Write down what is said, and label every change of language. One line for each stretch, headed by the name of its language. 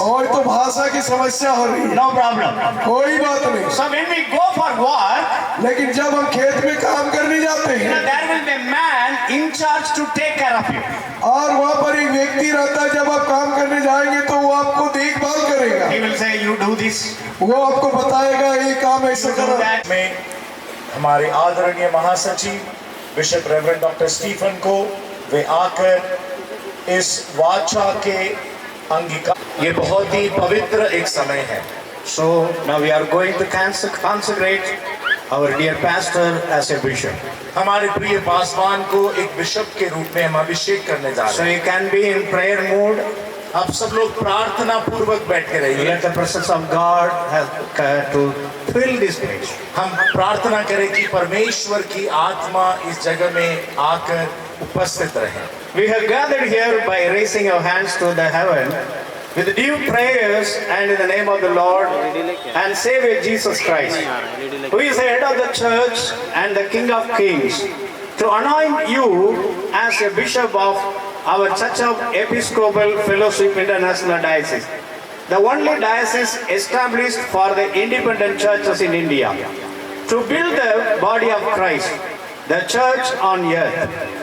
Hindi: और तो भाषा की समस्या हो रही है।
English: No problem.
Hindi: कोई बात नहीं।
English: So when we go for work,
Hindi: लेकिन जब हम खेत में काम करने जाते हैं,
English: there will be a man in charge to take care of you.
Hindi: और वहाँ पर एक व्यक्ति रहता है, जब आप काम करने जाएंगे तो वो आपको देखभाल करेगा।
English: He will say, you do this.
Hindi: वो आपको बताएगा ये काम ऐसे करो। में हमारे आदरणीय महासचिव बिशप रेवरेंड डॉक्टर स्टीफन को वे आकर इस वाचा के अंगीकार, ये बहुत ही पवित्र एक समय है।
English: So now we are going to consecrate our dear pastor as a bishop.
Hindi: हमारे प्रिय पासवान को एक बिशप के रूप में हम अभिषेक करने जा
English: So
Hindi: रहे हैं।
English: you can be in prayer mood.
Hindi: आप सब लोग प्रार्थना पूर्वक बैठ के रहिए।
English: Let the presence of God have to fill this place.
Hindi: हम प्रार्थना करें कि परमेश्वर की आत्मा इस जगह में आकर उपस्थित रहे।
English: We have gathered here by raising our hands to the heaven with due prayers and in the name of the Lord and Savior Jesus Christ, who is the head of the church and the King of Kings, to anoint you as a bishop of our Church of Episcopal Fellowship International Diocese, the only diocese established for the independent churches in India, to build the body of Christ, the church on earth.